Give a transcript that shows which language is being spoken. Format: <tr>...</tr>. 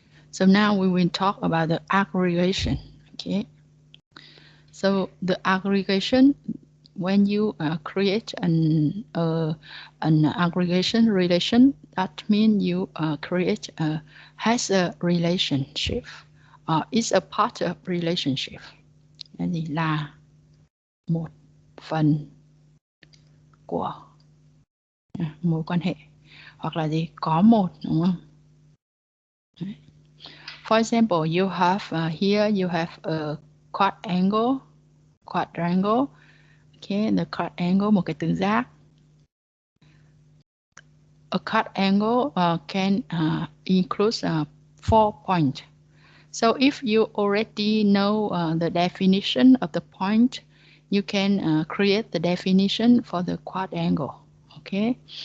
<en>So now we will talk about the aggregation. Okay. So the aggregation when you create an aggregation relation, that means you create has a relationship, is a part of relationship.</en> <vi>Cái gì là một phần của mối quan hệ, hoặc là gì có một, đúng không?</vi> <en>For example, you have here you have a quadrangle. Okay, the quadrangle,</en> <vi>một cái tứ giác.</vi> <en>A quadrangle can include 4 points. So if you already know the definition of the point, you can create the definition for the quadrangle. Okay.</en>